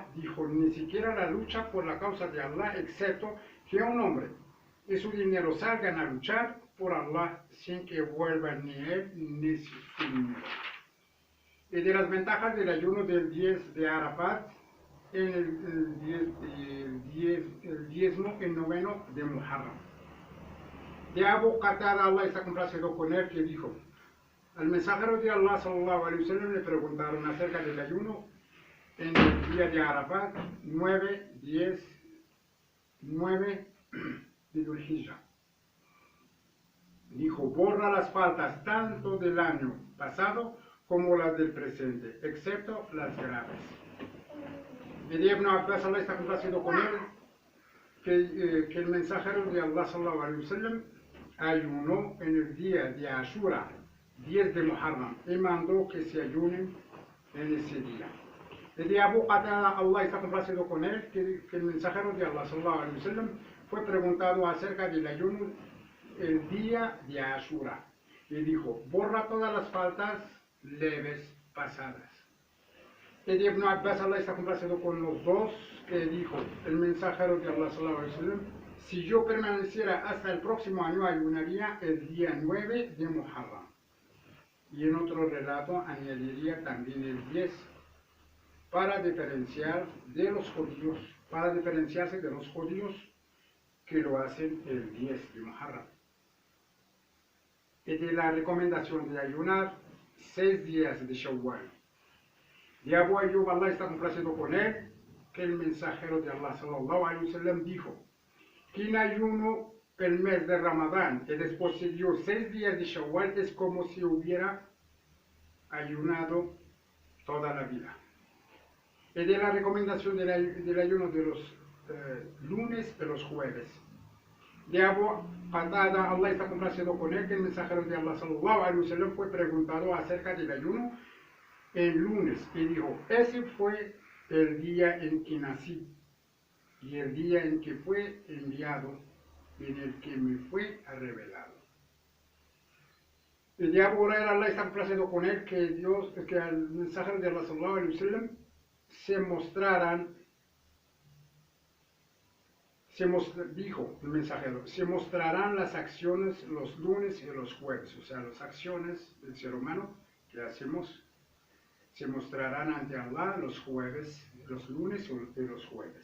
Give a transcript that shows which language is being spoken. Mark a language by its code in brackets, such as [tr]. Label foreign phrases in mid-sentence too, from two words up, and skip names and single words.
[es] Dijo, ni siquiera la lucha por la causa de Allah, excepto que un hombre y su dinero salgan a luchar por Allah sin que vuelvan ni él ni su dinero. Y de las ventajas del ayuno del 10 de Arafat en el diezmo, el noveno de Muharram. De Abu Qatada, Allah está complacido con él, que dijo, al mensajero de Allah, [ar] صلى الله عليه وسلم, [es] le preguntaron acerca del ayuno en el día de Arafat, 9 de Dhul Hijjah. Dijo, borra las faltas tanto del año pasado como las del presente, excepto las graves. Y de Ibn Abbas, Allah está complacido con él, que el mensajero de Allah, [ar] صلى الله عليه وسلم, [es] ayunó en el día de Ashura, 10 de Muharram, y mandó que se ayunen en ese día. Y de Abu Qatada, Allah está complacido con él, que el mensajero de Allah, [ar] صلى الله عليه وسلم, [es] fue preguntado acerca del ayuno el día de Ashura, y dijo, borra todas las faltas leves pasadas. Y de Ibn Abbas, Allah está complacido con los dos, que dijo el mensajero de Allah, [ar] صلى الله عليه وسلم, [es] si yo permaneciera hasta el próximo año, ayunaría el día 9 de Muharram. Y en otro relato añadiría también el 10, para diferenciarse de los judíos que lo hacen el 10 de Muharram. Y de la recomendación de ayunar 6 días de Shawwal. De Abu Ayyub, Allah está complacido con él, que el mensajero de Allah, [ar] صلى الله عليه وسلم, [es] dijo, quien ayuno el mes de Ramadán y después siguió 6 días de Shawwal es como si hubiera ayunado toda la vida. Y de la recomendación del ayuno de los lunes y los jueves. De Abu Qatada, Allah está complacido con él, que el mensajero de Allah, [ar] صلى الله عليه وسلم, [es] fue preguntado acerca del ayuno el lunes y dijo, ese fue el día en que nací y el día en que fue enviado y en el que me fue revelado. Y de Abu Hurairah, Allah está complacido con él, que el mensajero de Allah, [ar] صلى الله عليه وسلم, [es] dijo el mensajero, se mostrarán las acciones los lunes y los jueves, o sea, las acciones del ser humano que hacemos se mostrarán ante Allah los lunes y los jueves.